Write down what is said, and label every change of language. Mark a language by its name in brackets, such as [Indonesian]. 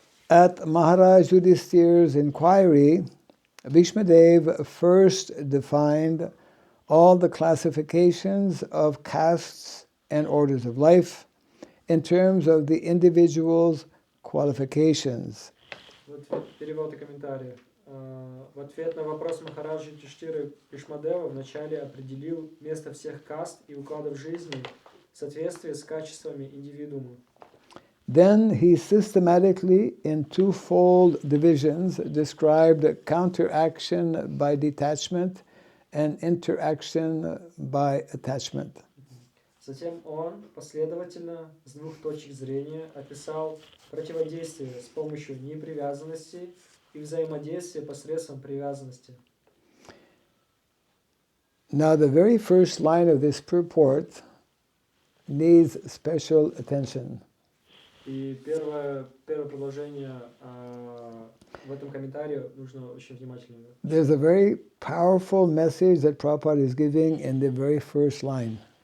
[English] At Maharaj Yudhisthira's inquiry, Bhishma Dev first defined all the classifications of castes and orders of life in terms of the individual's qualifications. [Russian] Перевод и комментарий. В ответ на вопрос Махараджи Юдхиштиры, Бхишмадева вначале определил место всех каст и укладов жизни в соответствии с качествами индивидуума. [English] Then he systematically, in twofold divisions, described counteraction by detachment and interaction by attachment. [Russian] Затем он последовательно с двух точек зрения описал противодействие с помощью непривязанности и взаимодействие посредством привязанности. [English] Now, the very first line of this purport needs special attention. [Russian] И первое предложение в этом комментарии нужно очень внимательно. [English] There's a very powerful message that Prabhupada is giving in the very first line.